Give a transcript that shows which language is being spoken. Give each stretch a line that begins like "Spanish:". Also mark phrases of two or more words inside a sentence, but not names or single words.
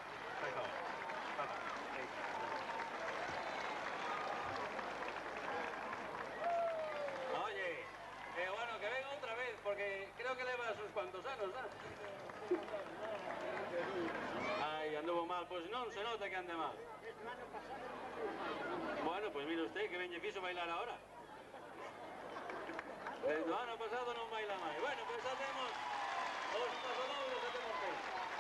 Spanish: Oye, bueno, que venga otra vez, porque creo que le va a sus cuantos años, ¿no? Ay, anduvo mal. Pues no se nota que ande mal. Bueno, pues mire usted, que
Galician: ben lle fixo
Spanish: bailar ahora.
Galician: El ano pasado non baila máis.
Spanish: Bueno, pues hacemos os pasodobles, hacemos feito.